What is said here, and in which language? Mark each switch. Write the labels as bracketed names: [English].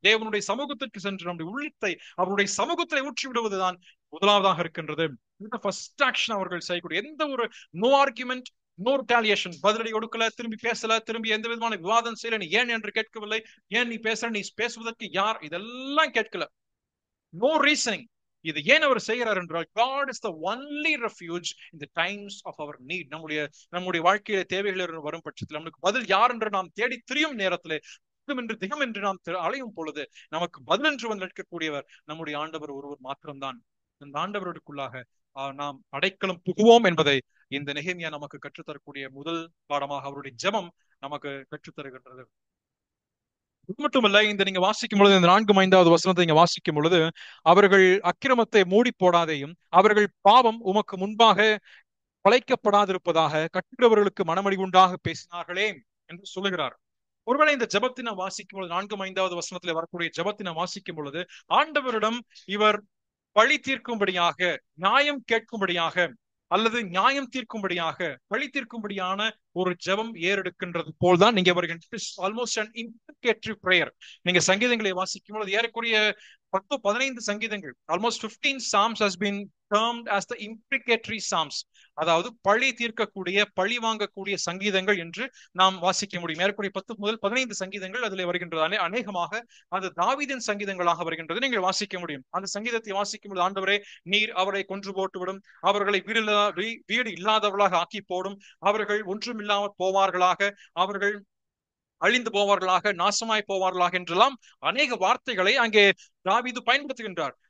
[Tamil] தேவனுடைய சமூகத்திற்கு சென்று நம்முடைய உள்ளத்தை அவருடைய சமூகத்தை ஊற்றி விடுவதுதான் முதலாவதாக இருக்கின்றது. இந்த ஃபர்ஸ்ட் ஆக்ஷன் அவர்கள் செய்யக்கூடிய எந்த ஒரு [English] no argument, no retaliation, [Tamil] பதிலடி கொடுக்கல, திரும்பி பேசல, திரும்பி எந்த விதமான விவாதம் செய்யல, நீ ஏன் என்று கேட்கவில்லை, ஏன் நீ பேசுற, நீ பேசுவதற்கு யார், இதெல்லாம் கேட்கல. [English] No reasoning. [Tamil] இது ஏன் அவர் செய்கிறார் என்றால், [English] God is the only refuge in the times of our need. [Tamil] நம்முடைய வாழ்க்கையில தேவைகள் வரும் பட்சத்தில் நமக்கு பதில் யார் என்று நாம் தேடி திரியும் நேரத்திலே, திகம் என்று நாம் அலையும் பொழுது நமக்கு பதில் என்று வந்து நிற்கக்கூடியவர் நம்முடைய ஆண்டவர் ஒருவர் மாத்திரம்தான். இந்த ஆண்டவருக்குள்ளாக நாம் அடைக்கலம் புகுவோம் என்பதை இந்த நெகேமியா நமக்கு கற்றுத்தரக்கூடிய முதல் பாடமாக அவருடைய ஜெபம் நமக்கு கற்றுத்தருகின்றது. இது மட்டுமல்ல, இந்த நீங்க வாசிக்கும் பொழுது, இந்த 4-5வது வசனத்தை நீங்க வாசிக்கும் பொழுது, அவர்கள் அக்கிரமத்தை மூடி போடாதையும் அவர்கள் பாவம் உமக்கு முன்பாக பழைக்கப்படாதிருப்பதாக கட்டுகிறவர்களுக்கு மனமடிவுண்டாக பேசினார்களே என்று சொல்லுகிறார். ஒருவேளை இந்த ஜபத்தை நாம் வாசிக்கும் பொழுது, 4-5வது வசனத்துல வரக்கூடிய ஜபத்தை நாம் வாசிக்கும் பொழுது, ஆண்டவரிடம் இவர் பழி தீர்க்கும்படியாக, நியாயம் கேட்கும்படியாக, அல்லது நியாயம் தீர்க்கும்படியாக, பழி தீர்க்கும்படியான ஒரு ஜெபம் ஏறெடுக்கின்றது போல்தான் நீங்க [English] Almost an imprecatory prayer. [Tamil] நீங்க சங்கீதங்களை வாசிக்கும் பொழுது ஏறக்குறைய 10-15 சங்கீதங்கள், [English] almost 15 psalms has been termed as the imprecatory psalms. [Tamil] அதாவது பழி தீர்க்கக்கூடிய, பழி வாங்கக்கூடிய சங்கீதங்கள் என்று நாம் வாசிக்க முடியும். ஏறக்குறைய 10-15 சங்கீதங்கள் அதில் வருகின்றது. அநேகமாக அது தாவீதின் சங்கீதங்களாக வருகின்றது நீங்கள் வாசிக்க முடியும். அந்த சங்கீதத்தை வாசிக்கும் பொழுது, ஆண்டவரே நீர் அவரை கொன்று போட்டுவிடும், அவர்களை வீடு இல்லாதவர்களாக ஆக்கி போடும், அவர்கள் ஒன்றுமில்லாமல் போவார்களாக, அவர்கள் அழிந்து போவார்களாக, நாசமாய் போவார்களாக என்றெல்லாம் அநேக வார்த்தைகளை அங்கே தாவீது பயன்படுத்துகின்றார்.